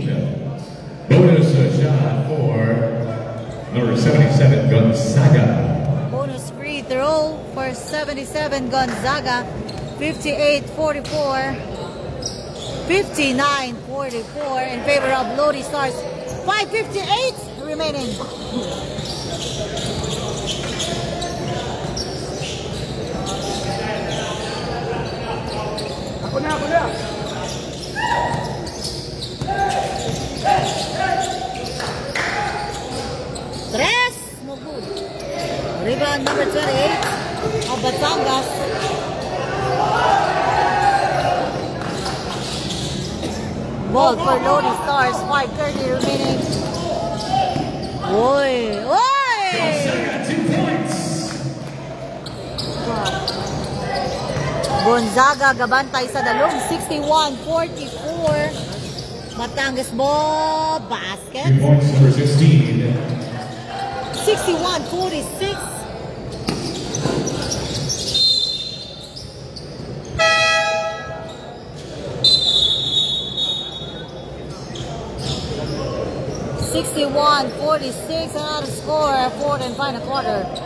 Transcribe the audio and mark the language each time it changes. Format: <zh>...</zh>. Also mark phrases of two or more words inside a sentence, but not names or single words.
<en>Bonus shot for number 77, Gonzaga. Bonus free throw for 77 Gonzaga. 58-44. 59-44 in favor of Lodi Stars. 5:58 remaining.</en> <hil>Ako na.</hil> <en>Tres, no good. Rebound number 28 of Batangas. Ball for Lodi Stars, 5:30 remaining. Oy! Gonzaga, 2 points.</en> <hil>Gonzaga gabantay sa dalong 61-44.</hil> <en>Batangas ball, 2 basket. points, number 16. 61-46. Another score, fourth and final quarter.</en>